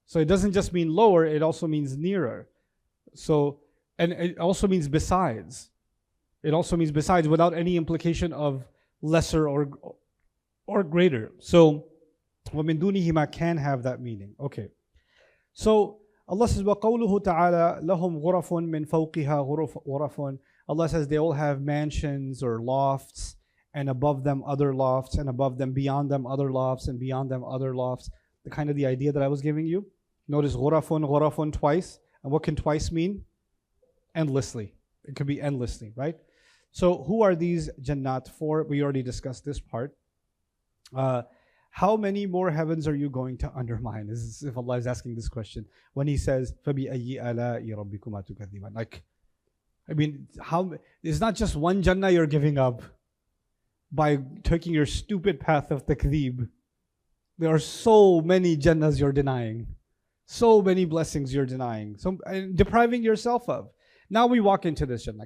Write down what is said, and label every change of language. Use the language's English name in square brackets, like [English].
[English] So it doesn't just mean lower, it also means nearer. So, and it also means besides. It also means besides, without any implication of lesser or greater. So, [Arabic] وَمِن دُونِهِمَا [English] can have that meaning. Okay. So, [Arabic] Allah says, وَقَوْلُهُ تَعَالَى لَهُمْ غُرَفٌ مِّن فَوْقِهَا غُرَفٌ. [English] Allah says they all have mansions or lofts, and above them other lofts, and above them, beyond them other lofts, and beyond them other lofts. The kind of the idea that I was giving you. Notice غُرَفٌ twice. And what can twice mean? Endlessly. It could be endlessly, right? So who are these Jannat for? We already discussed this part. How many more heavens are you going to undermine? This is if Allah is asking this question. [Arabic] When He says, فَبِأَيِّ آلَاءِ رَبِّكُمَا تُكَذِّبَانِ. [English] Like, I mean, it's not just one Jannah you're giving up by taking your stupid path of takdeeb. There are so many Jannahs you're denying. So many blessings you're denying. And depriving yourself of. Now we walk into this Jannah.